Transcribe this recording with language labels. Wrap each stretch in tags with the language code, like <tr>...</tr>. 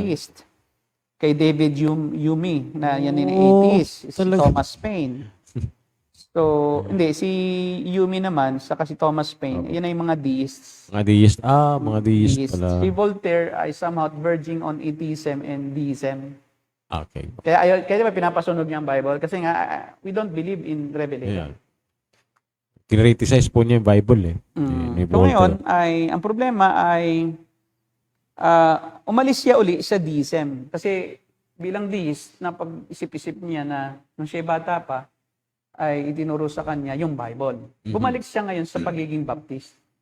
<tl>atheist. Kay David Hume, na yan din atheist. Si talaga. Thomas Paine. So, hindi, si Hume naman, saka si Thomas Paine, yan ay mga deists. Mga deist. Mga deist pala.</tl> <en>Si Voltaire ay somehow verging on atheism and deism. Okay.</en> <tl>Kaya diba pinapasunog niya ang Bible? Kasi nga,</tl> <en>we don't believe in revelation.</en> <tl>Ayan. Kinriticize po niya yung Bible eh. Ni So ngayon, ang problema ay umalis siya uli sa deism. Kasi bilang deist, napag-isip-isip niya na nung siya bata pa, ay itinuro sa kanya yung Bible. Bumalik siya ngayon sa pagiging Baptist.</tl>